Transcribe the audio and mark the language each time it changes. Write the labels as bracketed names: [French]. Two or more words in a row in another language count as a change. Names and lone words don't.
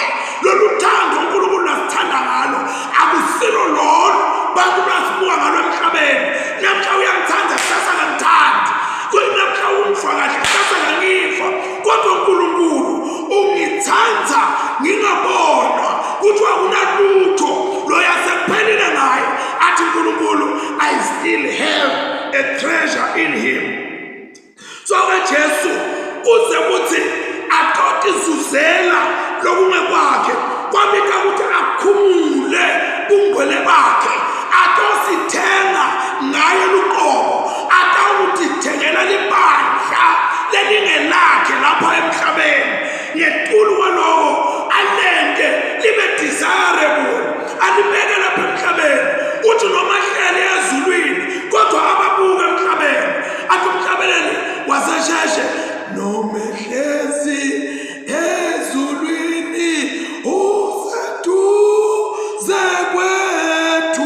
[Swati] Lolu thando uNkulunkulu nasithanda ngalo akusilo lolo bantu basibuka ngalo emhlabeni. Namhla uyangithanda, kusasa akangithandi. Namhla umfa kahle, kusasa akangifa. Kodwa uNkulunkulu ungithanda ngingabonwa kuthiwa kunalutho lo yasekuphelile ngaye. Athi uNkulunkulu, [English] I still have a treasure in him. [Swati] So ke Jesu kuze kuthi atotizuzela lokunye kwakhe, kwabika ukuthi akhumule bungcwele bakhe, atosithenga ngaye luqobo, atawutithengela libandla lelingelakhe lapha emhlabeni. Ngetulu kwalowo alende libe desirable, alibeke lapha emhlabeni. Uthi noma hlele ezulwini kodwa ababuka emhlabeni. Athi umhlabeleli wasesheshe, noma hlezi ezulwini useduze kwethu.